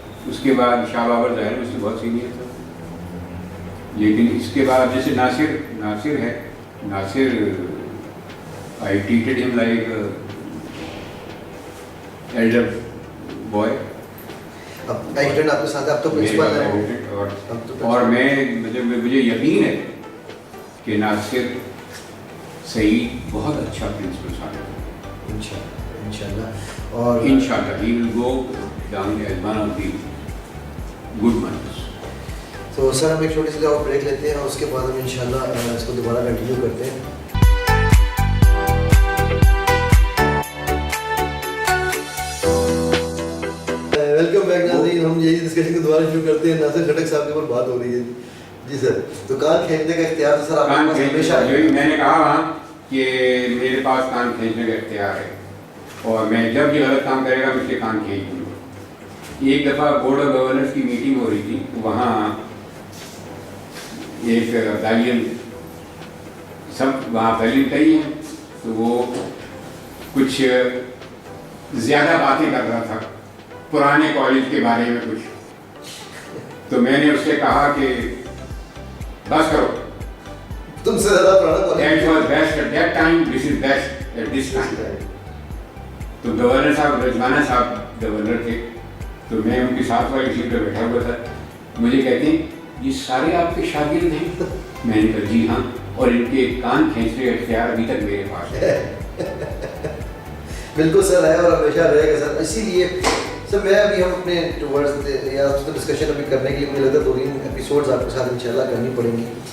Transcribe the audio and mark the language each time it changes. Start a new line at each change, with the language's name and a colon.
Urdu: اس کے بعد شاہ بابر ظاہر اس سے بہت سینئر تھا. لیکن اس کے بعد جیسے ناصر ہے, ناصر
English: I treated him like elder boy.
Urdu: اب ایکسیڈنٹ آپ کے ساتھ, اب تو پرنسپل ہیں, اور مجھے یقین ہے کہ ناصر سعید بہت اچھا پرنسپل صاحب ہے انشاءاللہ. اور
English: انشاءاللہ he will go down as one of the good ones.
Urdu: تو سر ہم ایک چھوٹی سی اور بریک لیتے ہیں اور اس کے بعد ہم انشاءاللہ اس کو دوبارہ کنٹینیو کرتے ہیں.
English: welcome back
Urdu: ناظرین, ہم یہی ڈسکشن کو دوبارہ شروع کرتے ہیں. ناصر کھٹک صاحب کے اوپر بات ہو رہی ہے. جی سر, تو کان کھینچنے کا اختیار تو سر آپ کے پاس ہمیشہ ہے. میں نے کہا وہاں کہ میرے پاس کان کھینچنے کا اختیار ہے, اور میں جب یہ غلط کام کرے گا میں اس کے کان کھینچ دوں گا. ایک دفعہ بورڈ آف گورنرس کی میٹنگ ہو رہی تھی, وہاں ایک تعلیم سب وہاں تعلیم کہی ہے, تو وہ کچھ زیادہ باتیں کر رہا تھا پرانے کالج کے بارے میں کچھ. تو میں نے اس سے کہا کہ بس کرو, تم سے زیادہ پرانا college.
English: That was best at that time, this is best at this time.
Urdu: تو گورنر صاحب, رجوانہ صاحب گورنر تھے, تو میں ان کے ساتھ والی سیٹ پہ بیٹھا ہوا تھا. مجھے کہتے ہیں یہ سارے آپ کے شاگرد ہیں؟ میں نے کہا جی ہاں, اور ان کے کان کھینچنے کا اختیار ابھی تک میرے پاس ہے. بالکل سر ہے اور ہمیشہ رہے گا سر. اسی لیے سر میں ابھی ہم اپنے ٹورڈز یا اس کو ڈسکشن ابھی کرنے کے لیے مجھے لگتا ہے 2-3 ایپیسوڈز آپ کے ساتھ انشاءاللہ کرنی پڑیں گی.